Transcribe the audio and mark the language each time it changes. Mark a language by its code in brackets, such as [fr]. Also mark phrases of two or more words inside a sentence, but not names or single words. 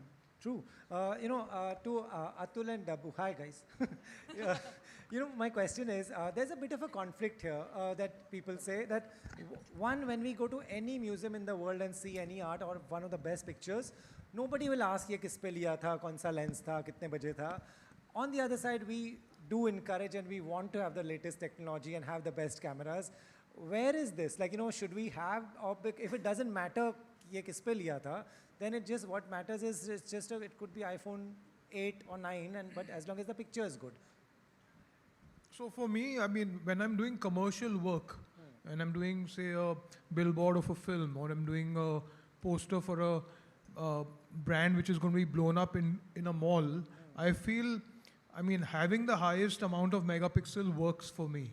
[en] True. To Atul and Dabboo, hi guys. Yeah, my question is, there's a bit of a conflict here that people say that, one, when we go to any museum in the world and see any art or one of the best pictures, nobody will ask, [hi] ये किस पे लिया था, कौन सा लेंस था, कितने बजे था. [en] On the other side, we do encourage and we want to have the latest technology and have the best cameras. Where is this? Should we have, or if it doesn't matter, [hi] ये किस पे लिया था, [en] then what matters is it could be iPhone 8 or 9, but as long as the picture is good. So for me, I mean, when I'm doing commercial work, and I'm doing, say, a billboard of a film, or I'm doing a poster for a brand which is going to be blown up in a mall, I feel, I mean, having the highest amount of megapixel works for me.